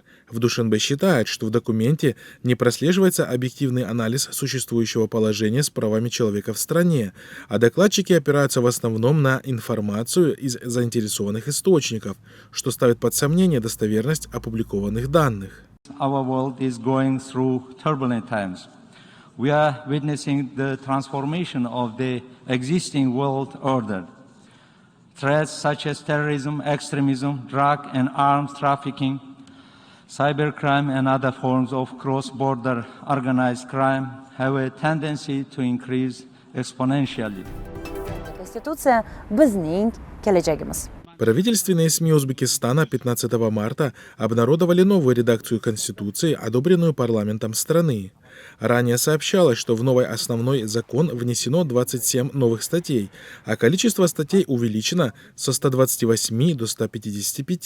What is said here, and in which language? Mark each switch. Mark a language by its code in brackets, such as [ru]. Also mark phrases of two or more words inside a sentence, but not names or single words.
[ru] В Душанбе считают, что в документе не прослеживается объективный анализ существующего положения с правами человека в стране, а докладчики опираются в основном на информацию из заинтересованных источников, что ставит под сомнение достоверность опубликованных данных. [en] We are witnessing the transformation of the existing world order. Threats such as terrorism, extremism, drug and arms trafficking, cybercrime and other forms of cross-border organized crime have a tendency to increase exponentially. [uz] Конституция bizning kelajagimiz. [ru] Правительственные СМИ Узбекистана 15 марта обнародовали новую редакцию Конституции, одобренную парламентом страны. Ранее сообщалось, что в новый основной закон внесено 27 новых статей, а количество статей увеличено со 128 до 155.